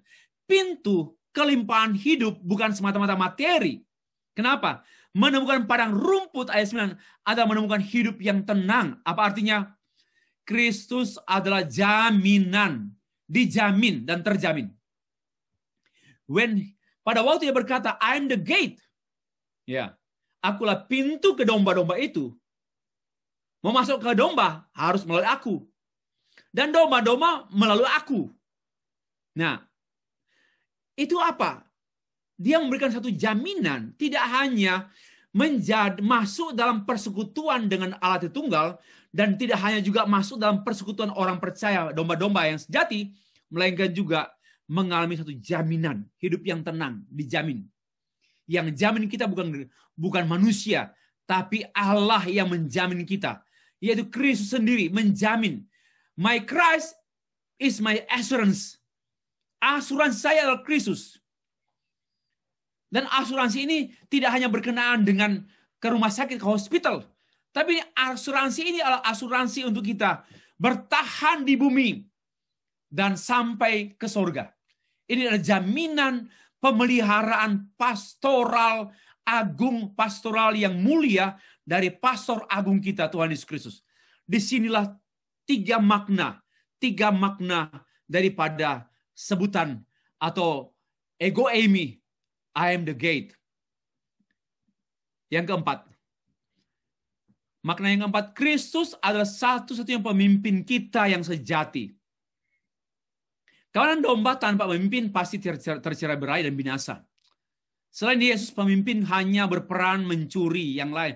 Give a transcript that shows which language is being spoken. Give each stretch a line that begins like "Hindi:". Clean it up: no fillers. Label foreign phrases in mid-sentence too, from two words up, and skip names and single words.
Indonesian: Pintu kelimpahan hidup bukan semata-mata materi. Kenapa? Menemukan padang rumput, ayat 9, adalah menemukan hidup yang tenang. Apa artinya? Kristus adalah jaminan, dijamin dan terjamin. Pada waktu dia berkata,
English: I'm the gate,
Indonesian: ya, akulah pintu ke domba-domba itu. Mau masuk ke domba harus melalui aku. Dan domba-domba melalui aku. Nah, itu apa? Dia memberikan satu jaminan, tidak hanya masuk dalam persekutuan dengan Allah Tritunggal, dan tidak hanya juga masuk dalam persekutuan orang percaya, domba-domba yang sejati, melainkan juga mengalami satu jaminan, hidup yang tenang, dijamin. Yang jamin kita bukan manusia, tapi Allah yang menjamin kita, yaitu Kristus sendiri menjamin.
English: My Christ is my assurance.
Indonesian: Asuransi saya adalah Kristus. Dan asuransi ini tidak hanya berkenaan dengan ke rumah sakit, ke hospital. Tapi asuransi ini adalah asuransi untuk kita bertahan di bumi dan sampai ke surga. Ini adalah jaminan pemeliharaan pastoral agung, pastoral yang mulia dari pastor agung kita, Tuhan Yesus Kristus. Disinilah tiga makna daripada sebutan atau
Greek: ἐγώ εἰμι,
English: I am the gate.
Indonesian: Yang keempat, makna yang keempat, Kristus adalah satu-satunya pemimpin kita yang sejati. Kawanan domba tanpa pemimpin pasti tercerai-berai dan binasa. Selain Yesus, pemimpin hanya berperan mencuri yang lain.